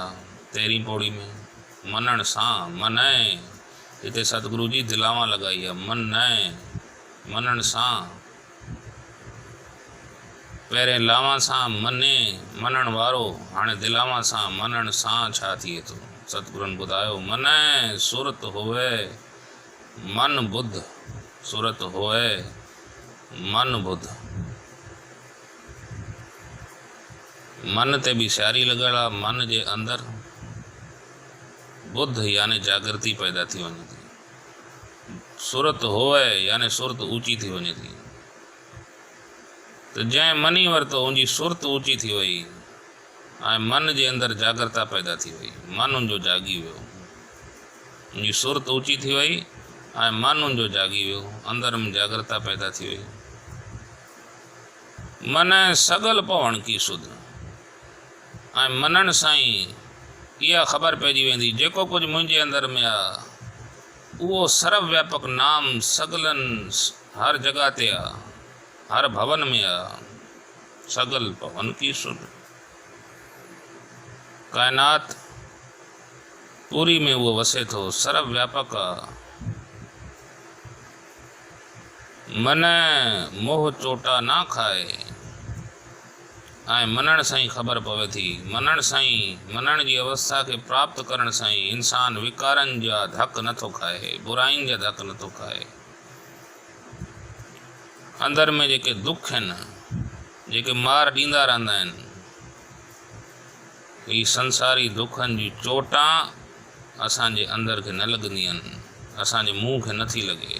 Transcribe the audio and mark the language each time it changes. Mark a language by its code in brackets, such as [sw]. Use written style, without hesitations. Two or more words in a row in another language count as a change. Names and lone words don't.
[sd] 13वीं पौड़ी में मनण सां, मनाए, हिते सतगुरु जी दिलावा लॻाई आहे, मनाए, मनण सां। पहिरें लावा सां मने, मनण वारो, हाणे दिलावा सां मनण सां छा थिए थो। सतगुरुनि ॿुधायो मनाए [pa] ਸੁਰਤ ਹੋਵੇ ਮਨ ਬੁਧ, ਸੁਰਤ ਹੋਵੇ ਮਨ ਬੁਧ। [sd] मन ते भी सियारी लॻल आहे, मन जे अंदरि बुध यानी जागृति पैदा थी वञे थी। [pa] ਸੁਰਤ ਹੋਵੇ [sd] यानी सुरत ऊंची थी वञे थी। तो जंहिं मनी वरितो उनजी सुरत ऊंची थी वई ऐं मन जे अंदरि जागृता पैदा थी वई। मन उनजो जागी वियो, उनजी सुरत ऊंची थी वई ऐं मन उनजो जागी वियो, अंदरि में जागृता पैदा थी वई। [pa] ਮਨ ਸਗਲ ਪਵਣ ਕੀ ਸੁਧ, [sd] ऐं मनण सां ई इहा ख़बर पइजी वेंदी जेको कुझु मुंहिंजे अंदरि में आहे उहो सर्वव्यापक नाम सगलनि हर जॻह ते आहे, हर भवन में आहे। [pa] ਸਗਲ ਪਵਨ ਕੀ ਸੁਧ, [sd] कायनात पूरी में उहो वसे थो, सर्वव्यापक आहे। [pa] ਮਨ ਮੋਹ ਚੋਟਾ ਨਾ ਖਾਏ [sd] ऐं मनण सां ई ख़बर पवे थी। मनण सां ई, मनण जी अवस्था खे प्राप्त करण सां ई इंसान विकारनि जा धक नथो खाए, बुराइनि जा धक नथो खाए। अंदर में जेके दुख आहिनि, जेके मार ॾींदा रहंदा आहिनि, ही संसारी दुखनि जी चोटां असांजे अंदर खे न लॻंदियूं आहिनि, असांजे मुंहं खे नथी लॻे।